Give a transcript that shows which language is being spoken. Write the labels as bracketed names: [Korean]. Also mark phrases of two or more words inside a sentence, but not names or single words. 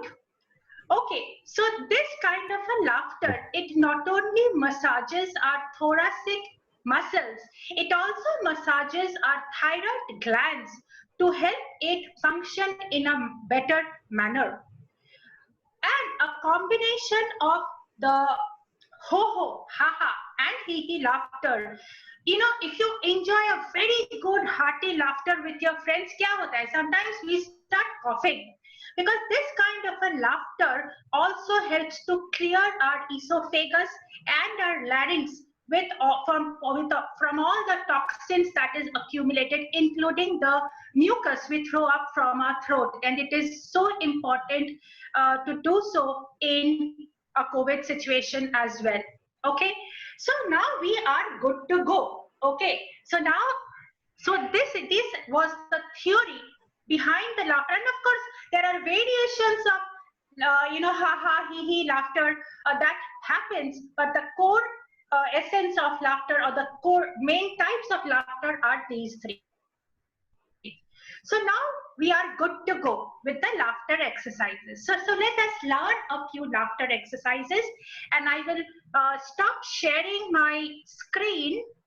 [English] Okay, so this kind of a laughter, it not only massages our thoracic muscles, it also massages our thyroid glands to help it function in a better manner. And a combination of the ho-ho, ha-ha and hee-hee laughter. You know, if you enjoy a very good hearty laughter with your friends, [Hindi] kya hota hai? [English] Sometimes we start coughing. Because this kind of a laughter also helps to clear our esophagus and our larynx from all the toxins that is accumulated, including the mucus we throw up from our throat. And it is so important to do so in a COVID situation as well. Okay, so now we are good to go. Okay, so this was the theory behind the laughter, and of course there are variations of ha ha hee hee laughter that happens, but the core essence of laughter, or the core main types of laughter, are these three. So now we are good to go with the laughter exercises. So let us learn a few laughter exercises, and I will stop sharing my screen.